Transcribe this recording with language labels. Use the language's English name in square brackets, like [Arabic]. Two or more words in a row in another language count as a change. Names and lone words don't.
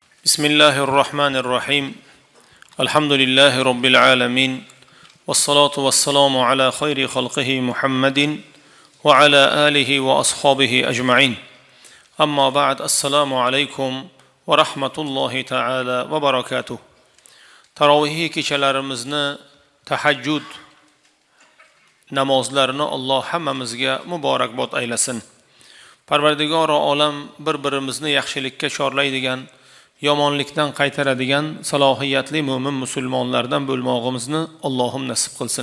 [Arabic] بسم الله الرحمن الرحيم الحمد لله رب العالمين والصلاة والسلام على خير خلقه محمد وعلى آله وأصحابه أجمعين أما بعد السلام عليكم ورحمة الله تعالى وبركاته تراويح [Uzbek] kechalarimizni tahajjud namozlarini Alloh hammamizga muborakbod aylasin. Parvardigori olam bir-birimizni yaxshilikka chorlaydigan, yomonlikdan qaytaradigan salohiyatli mo'min musulmonlardan bo'lmog'imizni Allohim nasib qilsin.